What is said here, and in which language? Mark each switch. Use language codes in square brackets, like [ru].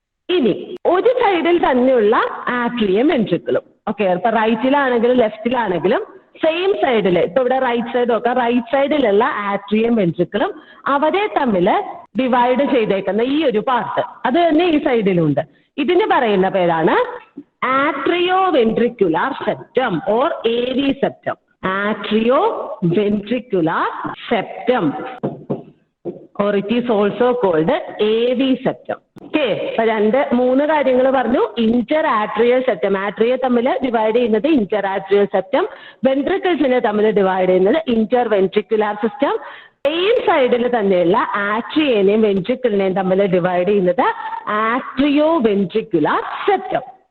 [ml] ഇനി ഒരു സൈഡിൽ തന്നെയുള്ള ആട്രിയം വെൻട്രിക്കിളും, ഓക്കെ, ഇപ്പൊ റൈറ്റിലാണെങ്കിലും ലെഫ്റ്റിലാണെങ്കിലും സെയിം സൈഡിൽ, ഇപ്പൊ ഇവിടെ റൈറ്റ് സൈഡ് നോക്കാം, റൈറ്റ് സൈഡിലുള്ള ആട്രിയം വെൻട്രിക്കിളും അവരെ തമ്മിൽ ഡിവൈഡ് ചെയ്തേക്കുന്ന ഈ ഒരു പാർട്ട് അത് തന്നെ ഈ സൈഡിലുണ്ട്. ഇതിന് പറയുന്ന പേരാണ് atrioventricular septum or AV septum. [en] Atrioventricular septum, or it is also called AV septum. [ml] Okay, അപ്പോൾ 3 കാര്യങ്ങൾ പറഞ്ഞു. ഇന്ററാട്രിയൽ സെപ്റ്റം, ആട്രിയെ തമ്മിൽ ഡിവൈഡ് ചെയ്യുന്നത് ഇന്ററാട്രിയൽ സെപ്റ്റം, വെൻട്രിക്കിൾസിനെ തമ്മിൽ ഡിവൈഡ് ചെയ്യുന്നത് ഇന്റർവെൻട്രിക്കുലാർ സിസ്റ്റം, സെയിം സൈഡിൽ തന്നെയുള്ള ആട്രിയനെയും വെൻട്രിക്കിളിനെയും തമ്മിൽ ഡിവൈഡ് ചെയ്യുന്നത് ആട്രിയോ വെൻട്രിക്കുലാർ സെപ്റ്റം.